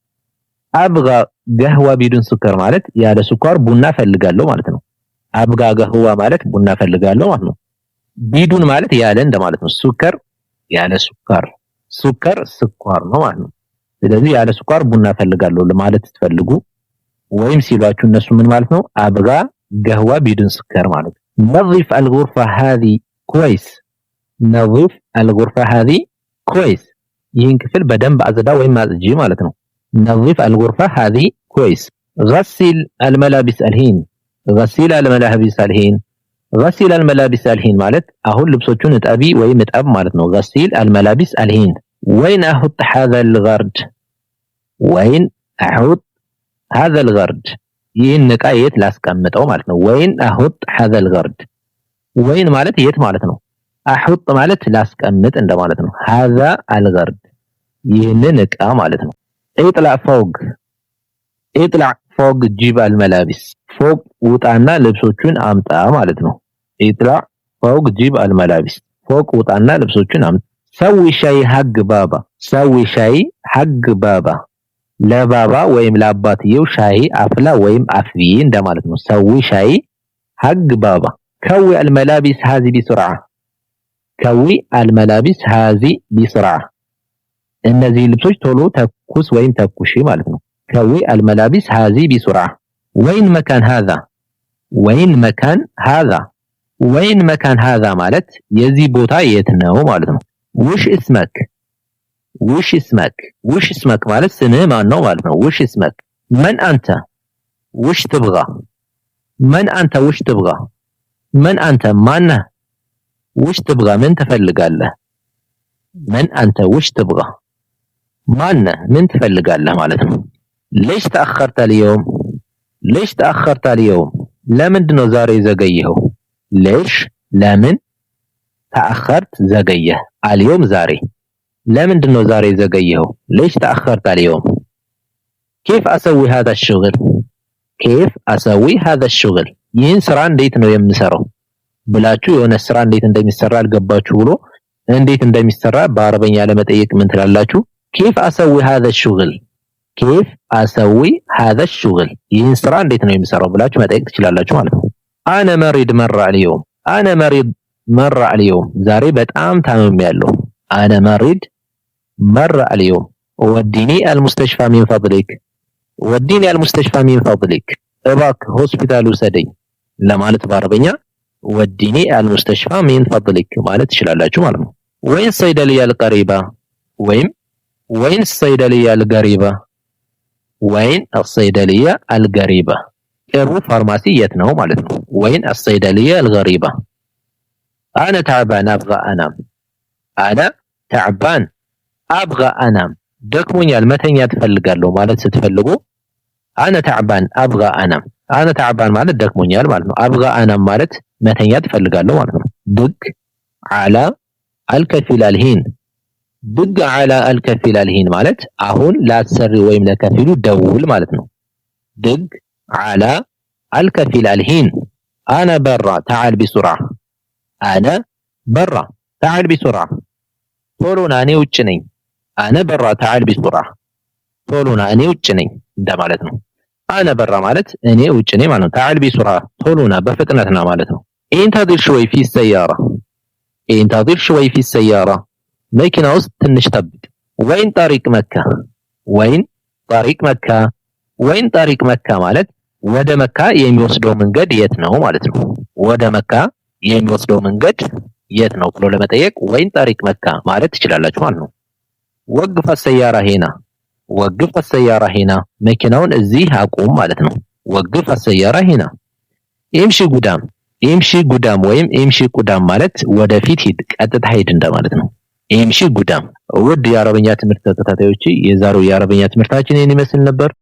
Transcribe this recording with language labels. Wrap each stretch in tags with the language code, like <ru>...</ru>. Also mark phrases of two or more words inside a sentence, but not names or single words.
<ar>ابغى قهوة بدون سكر</ar> <am>ማለት ያለ ስኳር ቡና ፈልጋለሁ ማለት ነው።</am> <ar>ابغى قهوة</ar> <am>ማለት ቡና ፈልጋለሁ ማለት ነው። ቢዱን ማለት ያለ እንደማለት ነው። ሱከር ያለ ስኳር ሱከር ስኳር ነው ማለት ነው። ስለዚህ ያለ ስኳር ቡና ፈልጋለሁ ለማለት ስትፈልጉ ወይም ሲሏችሁ እነሱ ምን ማለት ነው?</am> <ar>ابغى قهوة بدون سكر ማለት نظف الغرفة هذه كويس نظف الغرفة هذه كويس</ar> <am>ይህን ክፍል በደንብ አጽዳ ወይም አጽጂ ማለት ነው።</am> <ar>نظف الغرفة هذه كويس غسل الملابس الحين غسل الملابس الحين غسل الملابس الحين</ar> <am>ማለት አሁን ልብሶቹን እጠቢ ወይም እጠብ ማለት ነው።</am> <ar>غسل الملابس الحين وين احط هذا الغرد وين احط هذا الغرد</ar> <am>ይህን ዕቃ የት ላስቀምጠው ማለት ነው።</am> <ar>وين احط هذا الغرد</ar> <am>ወይን ማለት የት ማለት ነው። አሁጥ ማለት ላስቀምጥ እንደማለት ነው።</am> <ar>هذا الغرد</ar> <am>ይህንን ዕቃ ማለት ነው።</am> <ar>اطلع فوق اطلع فوق جيب الملابس فوق</ar> <am>ውጣና ልብሶቹን አምጣ ማለት ነው።</am> <ar>اطلع فوق جيب الملابس فوق</ar> <am>ውጣና ልብሶቹን አምጣ።</am> <ar>سوي شاي حق بابا سوي شاي حق بابا</ar> <am>ለባባ ወይም ለአባትየው ሻይ አፍላ ወይም አፍቢ እንደማለት ነው።</am> <ar>سوي شاي حق بابا كوي الملابس هذه بسرعه ከዊ الملابس هذه بسرعه</ar> <am>እነዚህ ልብሶች ቶሎ ተኩስ ወይም ተኩሺ ማለት ነው።</am> <ar>ከዊ الملابس هذه بسرعه وين مكان هذا وين مكان هذا وين مكان هذا</ar> <am>ማለት የዚህ ቦታ የት ነው ማለት ነው።</am> <ar>وش اسمك وش اسمك وش اسمك</ar> <am>ማለት ስምህ ማን ነው ማለት ነው።</am> <ar>وش اسمك من انت وش تبغى من انت وش تبغى من انت ማነህ وش تبغى</ar> <am>ምን ትፈልጋለህ</am> <ar>من انت وش تبغى</ar> <am>ማነህ ምን ትፈልጋለህ ማለት ነው።</am> <ar>ليش تاخرت اليوم ليش تاخرت اليوم</ar> <am>ለምንድን ነው ዛሬ ዘገየኸው።</am> <ar>ليش ለምን</ar> <am>تاخرت ዘገየህ اليوم ዛሬ ለምንድን ነው ዛሬ ዘገየኸው።</am> <ar>ليش تاخرت اليوم كيف اسوي هذا الشغل كيف اسوي هذا الشغل</ar> <am>ይህን ስራ እንዴት ነው የምሰራው ብላችሁ የሆነ ስራ እንዴት እንደሚሰራ አልገባችሁ ብሎ እንዴት እንደሚሰራ በአረበኛ ለመጠየቅ ምን ትላላችሁ?</am> <ar>كيف اسوي هذا الشغل كيف اسوي هذا الشغل</ar> <am>ይህን ስራ እንዴት ነው የምሰራው ብላችሁ መጠየቅ ትችላላችሁ ማለት ነው።</am> <ar>انا مريض مر اليوم انا مريض مر اليوم</ar> <am>ዛሬ በጣም ታምሜያለሁ።</am> <ar>انا مريض مر اليوم وديني المستشفى من فضلك وديني المستشفى من فضلك</ar> <am>እባክ ሆስፒታል ውሰደኝ ለማለት በአረበኛ</am> <ar>وديني المستشفى من فضلك</ar> <am>ማለት ትችላላችሁ ማለት ነው።</am> <ar>وين الصيدلية القريبة وين الصيدلية القريبة وين الصيدلية القريبة</ar> <am>ቅርቡ ፋርማሲ የት ነው ማለት ነው።</am> <ar>وين الصيدلية القريبة انا تعبان ابغى انام انا تعبان ابغى انام</ar> <am>ደክሞኛል መተኛት እፈልጋለሁ ማለት ስትፈልጉ</am> <ar>انا تعبان ابغى انام انا تعبان</ar> <am>ማለት ደክሞኛል ማለት ነው።</am> <ar>ابغى انام</ar> <am>ማለት መተኛት እፈልጋለሁ ማለት ነው።</am> <ar>دق على الكفيل الحين دق على الكفيل الحين</ar> <am>ማለት አሁን ላሰሪ ወይም ለከፊሉ ደውል ማለት</am> <ar>ነው። دق على الكفيل الحين انا برا تعال بسرعه انا برا تعال بسرعه</ar> <am>ቶሎና እኔ ውጭ ነኝ</am> <ar>انا برا تعال بسرعه</ar> <am>ቶሎና እኔ ውጭ ነኝ እንደማለት ነው።</am> <ar>انا برا</ar> <am>ማለት እኔ ውጭ ነኝ ማለት ነው።</am> <ar>تعال بسرعه</ar> <am>ቶሎና በፍጥነትና ማለት ነው።</am> <ar>انتظر شوي في السياره انتظر شوي في السيارة</ar> <am>መኪና ውስጥ ትንሽ ጠብቅ።</am> <ar>وين طريق مكة وين طريق مكة وين طريق مكة</ar> <am>ማለት ወደ መካ የሚወስደው መንገድ የት ነው ማለት ነው። ወደ መካ የሚወስደው መንገድ የት ነው ብሎ ለመጠየቅ</am> <ar>وين طريق مكة</ar> <am>ማለት ትችላላችሁ ማለት ነው።</am> <ar>وقف السيارة هنا وقف السيارة هنا</ar> <am>መኪናውን እዚህ አቁም ማለት ነው።</am> <ar>وقف السيارة هنا። امشي قدام امشي قدام</ar> <am>ወይም</am> <ar>امشي قدام</ar> <am>ማለት ወደፊት ሂድ፣ ቀጥታ ሂድ እንደማለት ነው።</am> <ar>امشي قدام።</ar> <am>ውድ የአረበኛ ትምህርት ተከታታዮች የዛሬው የአረበኛ ትምህርታችን ይህን ይመስል ነበር።</am>